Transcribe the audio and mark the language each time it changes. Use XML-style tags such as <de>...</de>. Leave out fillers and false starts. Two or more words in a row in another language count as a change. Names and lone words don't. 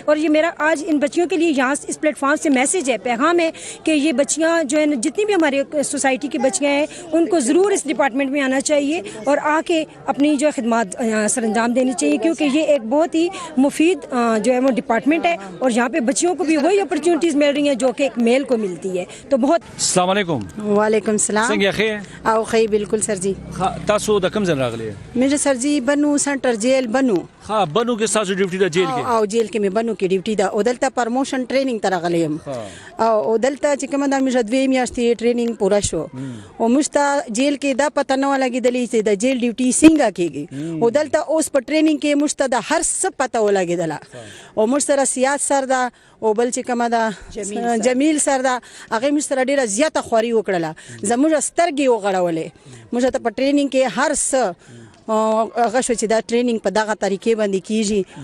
<ur>اور یہ میرا آج ان بچیوں کے لیے یہاں اس پلیٹ فارم سے میسج ہے, پیغام ہے کہ یہ بچیاں جو ہے جتنی بھی ہماری سوسائٹی کی بچیاں ہیں ان کو ضرور اس ڈپارٹمنٹ میں آنا چاہیے اور آ کے اپنی جو خدمات سر انجام دینی چاہیے کیونکہ یہ ایک بہت ہی مفید جو ہے وہ ڈپارٹمنٹ ہے اور یہاں پہ بچیوں کو بھی وہی اپرچونٹیز مل رہی ہیں جو کہ ایک میل کو ملتی ہے. تو بہت</ur> <ar>السلام علیکم. وعلیکم السلام.</ar> <ps>څنګه ښه او ښه بالکل سر جی. تاسو د کوم ځای راغلی؟</ps> <ur>میرے سر جی بنو سنٹر جیل بنو.</ur> <ps>ها بنو کې تاسو ډیوټي د جیل کې او جیل کې مې بنو کې ډیوټي دا او دلته</ps> <en>promotion training</en> <ps>ته راغلی یم او دلته چې کومه دا موږ 2 میاشتې ټریننګ پوره شو او موږ ته جیل کې دا پته نه ولګېدلې چې د جیل ډیوټي څنګه کېږي او دلته اوس په ټریننګ کې موږ ته د هر څه پته ولګېدله او موږ سره سیاست سر ده او بل چې کومه ده جمیل سر ده هغه موږ سره ډېره زیاته خواري وکړله زموږ سترګې وغړولې موږ ته په ټریننګ کې هر څه هغه شو چې دا ټریننګ په دغه طریقې باندې کیږي</ps>